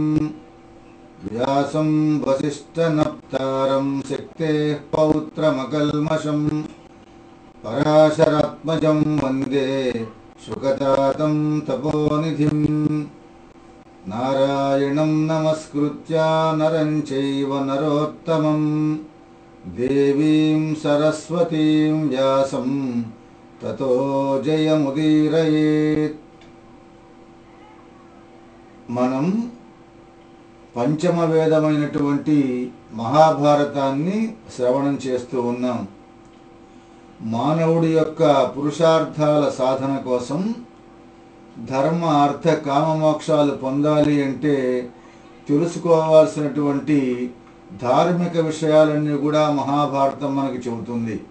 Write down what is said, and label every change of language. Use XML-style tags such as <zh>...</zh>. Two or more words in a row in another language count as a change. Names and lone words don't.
<sa>व्यासं वसिष्ठनप्तारं शक्तेः पौत्रमकल्मषं पराशरात्मजं वन्दे शुकतातं तपोनिधिं। नारायणं नमस्कृत्य नरं चैव नरोत्तमं देवीं सरस्वतीं व्यासं ततो जयमुदीरयेत्।</sa> <te>మనం పంచమ వేదమైనటువంటి మహాభారతాన్ని శ్రవణం చేస్తూ ఉన్నాం. మానవుడి యొక్క పురుషార్థాల సాధన కోసం ధర్మ అర్థ కామ మోక్షాలు పొందాలి అంటే తెలుసుకోవాల్సినటువంటి ధార్మిక విషయాలన్నీ కూడా మహాభారతం మనకి చెబుతుంది.</te>